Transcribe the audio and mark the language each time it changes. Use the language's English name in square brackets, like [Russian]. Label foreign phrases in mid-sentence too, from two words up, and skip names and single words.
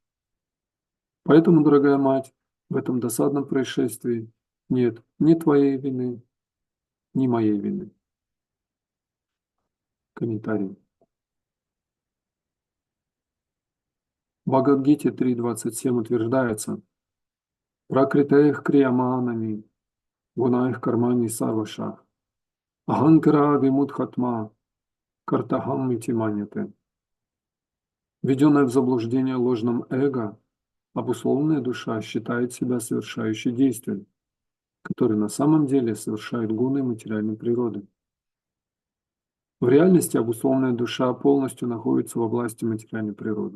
[Russian] Поэтому, дорогая мать, в этом досадном происшествии нет ни твоей вины, ни моей вины. Комментарий. В Бхагавад-гите 3.27 утверждается: [Sanskrit] «प्रकृतेः क्रियमाणानि, गुणैः कर्माणि सर्वशः, अहङ्कार विमूढात्मा, कर्ताहम् इति मन्यते». [Russian] Введенная в заблуждение ложным эго, обусловленная душа считает себя совершающей действия, которые на самом деле совершают гуны материальной природы. В реальности обусловленная душа полностью находится во власти материальной природы.